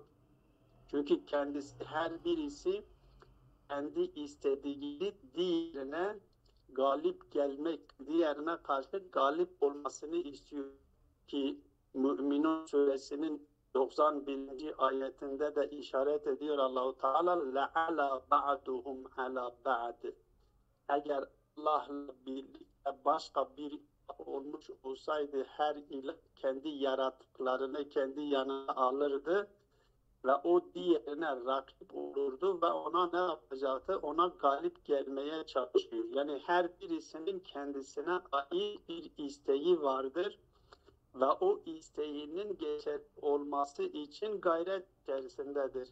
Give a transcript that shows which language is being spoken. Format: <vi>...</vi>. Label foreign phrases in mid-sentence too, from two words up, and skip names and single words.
<tr>Çünkü kendisi, her birisi kendi istediğini diğerine galip gelmek, diğerine karşı galip olmasını istiyor ki Mü'minun suresinin 91. ayetinde de işaret ediyor Allah-u Teala</tr> <ar>لَعَلَى بَعْدُهُمْ عَلَى بَعْدِ.</ar> <tr>Eğer Allah'la birlikte başka bir olmuş olsaydı her ilah kendi yaratıklarını kendi yanına alırdı ve o diğerine rakip olurdu ve ona ne yapacaktı? Ona galip gelmeye çalışıyor. Yani her birisinin kendisine ait bir isteği vardır ve o isteğinin geçerli olması için gayret içerisindedir.</tr>